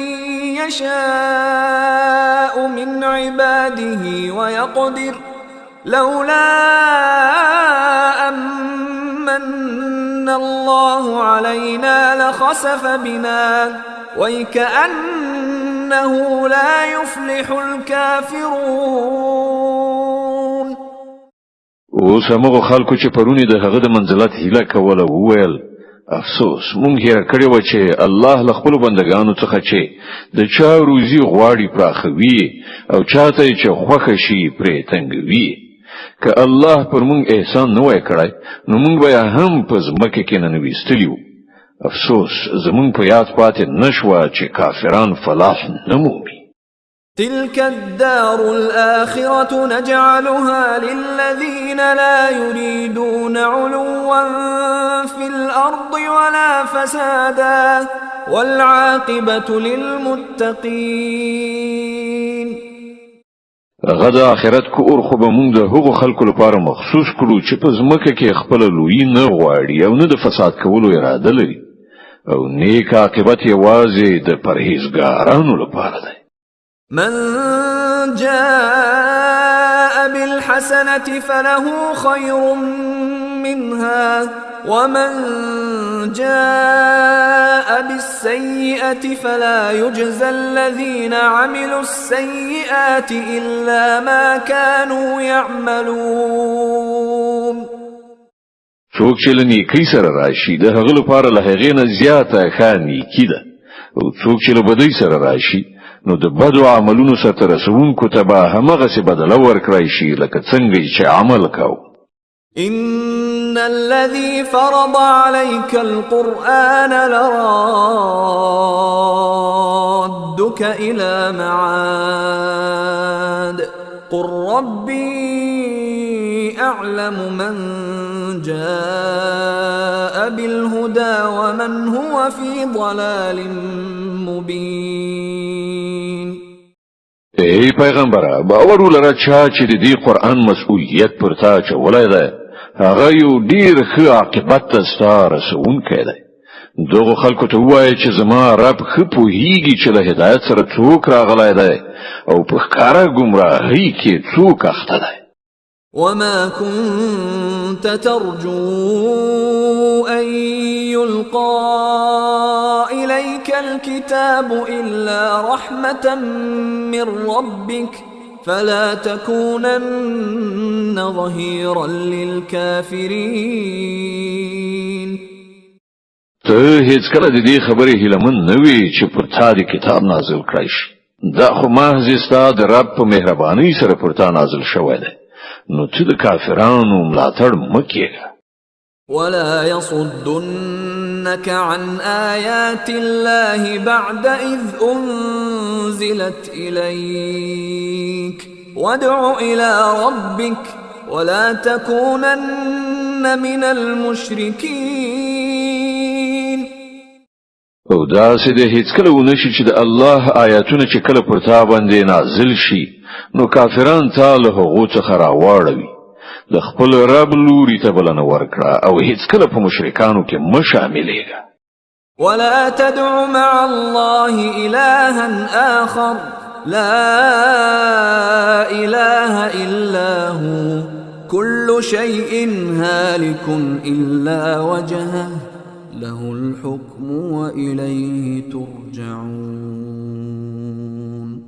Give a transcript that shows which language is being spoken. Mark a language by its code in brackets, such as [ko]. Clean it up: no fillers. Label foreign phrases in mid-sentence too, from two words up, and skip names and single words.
[ar] يشاء من عباده ويقدر لولا أمن الله علينا لخسف بنا ويكأنه لا يفلح الكافرون. [ps] اوس هغه خلکو چې پرونی د هغه د منزلت هیله کوله وویل افسوس مونږ هیر کړی و چې الله له خپل بندگانو څخه چې د چا روزي غواړي پراخوي او چاته چې خوښ شي پرې تنګوي. که الله پر مونږ احسان نه وای کړی نو مونږ به هم په ځمکه کې ننويستلیو. افسوس زمون په یاد پاتې نشوه چې کافران فلاح نه مومي. [ar] تلك الدار الآخرة نجعلها للذين لا يريدون علوا في الأرض ولا فسادا والعاقبة للمتقين. [ps] غد آخرت کور خو به مونږ د هغو خلکو لپاره مخصوص کړو چې په ځمکه کې خپل لوی نه غواړي او نه د فساد کولو اراده لري او نیک عاقبت یوازې د پرهیزګارانو لپاره دی. [ar] من جاء بالحسنة فله خير منها ومن جاء بالسيئة فلا يجزى الذين عملوا السيئات إلا ما كانوا يعملون. [ps] څوک چې له نیکۍ سره راشي د هغه لپاره له هغې نه زیاته ښه نیکي ده او څوک چې له بدۍ سره راشي نو د بدو عملونو سره رسونکو ته به همغسې بدله ورکړای شي لکه څنګه چې عمل کاو. [ar] إن الذي فرض عليك القرآن لرادك إلى معاد قل ربي أعلم من جاء بالهدى ومن هو في ضلال مبين. [ps] ای پیغمبره باور ولره چې د دې قرآن مسؤلیت پر تا چولای دی هغه یو ډیر ښه عاقبت ته ستا رسونکی دی. دغو خلکو ته ووایه چې زما رب ښه پوهیږي چې له هدایت سره څوک راغلی دی او په ښکاره ګمراهۍ کې څوک اخته دی. [ar] وما كنت ترجو أن يلقى إليك الكتاب إلا رحمة من ربك فلا تكونن ظهيرا للكافرين. [ps] ته هیڅ کله د دې خبرې هیلمن نه وې چې پر تا د کتاب نازل کړی شي. دا خو محض ستا د رب په مهربانۍ سره پر تا نازل شوی دی نو ته د کافرانو ملاتړ مه کېږه. [ar] ولا يصدنك عن آيات الله بعد إذ أنزلت إليك وادع إلى ربك ولا تكونن من المشركين. [ps] او داسې د هیڅ کله ونشي چې د الله آیاتونه چې کله پر تا باندې نازل شي نو کافران تا له هغو څخه راواړوي. د خپل رب لوري ته بلنه ورکړه او هیڅ کله په مشرکانو کې مه شاملېږه. [ar] ولا تدع مع الله إلها آخر لا إله إلا هو كل شيء هالك إلا وجهه له الحكم وإليه ترجعون.